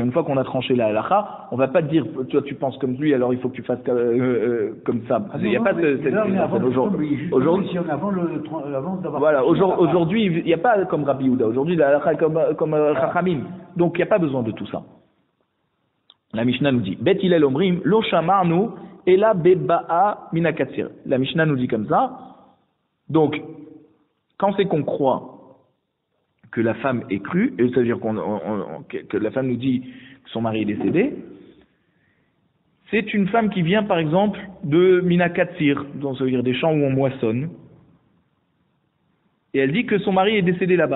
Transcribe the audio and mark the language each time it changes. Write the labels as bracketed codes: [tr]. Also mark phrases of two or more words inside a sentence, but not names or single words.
[fr] Une fois qu'on a tranché la halakha, on va pas te dire, toi tu penses comme lui, alors il faut que tu fasses comme ça. Il n'y a pas cette aujourd'hui. Voilà, aujourd'hui, il n'y a pas comme Rabbi Yehuda. Aujourd'hui, la halakha est comme Chachamim. Donc il n'y a pas besoin de tout ça. La Mishnah nous dit, [he] בית הלל אומרים, לא שמענו אלא בבאה מן הקציר. [fr] La Mishnah nous dit comme ça. Donc, quand c'est qu'on croit que la femme est crue, et ça veut dire que la femme nous dit que son mari est décédé, c'est une femme qui vient par exemple de Minakatsir, donc ça veut dire des champs où on moissonne, et elle dit que son mari est décédé là-bas.